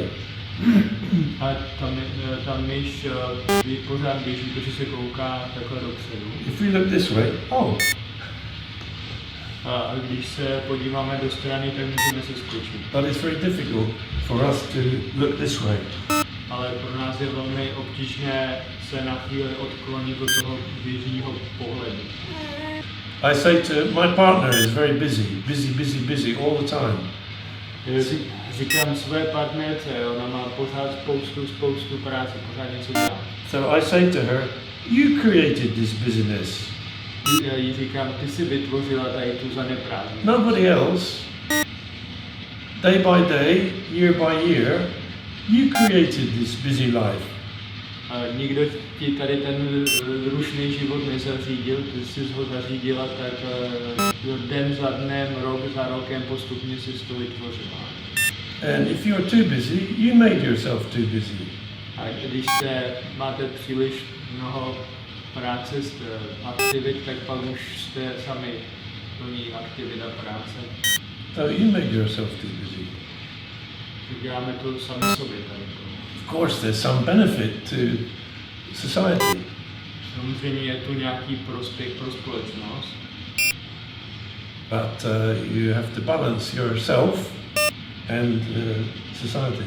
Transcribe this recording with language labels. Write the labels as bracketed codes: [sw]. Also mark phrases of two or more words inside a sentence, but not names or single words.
[cs] A ta myš pořád běží, protože se kouká takhle dopředu. [en] If we look this way, oh, [cs] A když se podíváme do strany, tak můžeme se skočit. [en] but it's very difficult for us to look this way. [cs] Ale pro nás je velmi obtížné se na chvíli odklonit od toho běžního pohledu. [en] I say to my partner is very busy all the time. [cs] Říkám své partnerce, ona má pořád spoustu práce, pořád něco dělá. [en] So I say to her, you created this busyness. [cs] Já jí říkám, ty jsi vytvořila tady tu zaneprázdnění. [en] Nobody else. Day by day, year by year, you created this busy life. [cs] A nikdo ti tady ten rušný život nezařídil, ty jsi ho zařídila tak den za dnem, rok za rokem postupně jsi to vytvořila. [en] And if you're too busy, you made yourself too busy. [cs] A když máte příliš mnoho práce, aktivit, tak pak už jste sami plní aktivit a práce. [en] So you made yourself too busy. [cs] Děláme to sami sobě tady. [en] Of course, there's some benefit to society. [cs] Samozřejmě je tu nějaký prospěch pro společnost, [en] But you have to balance yourself and society.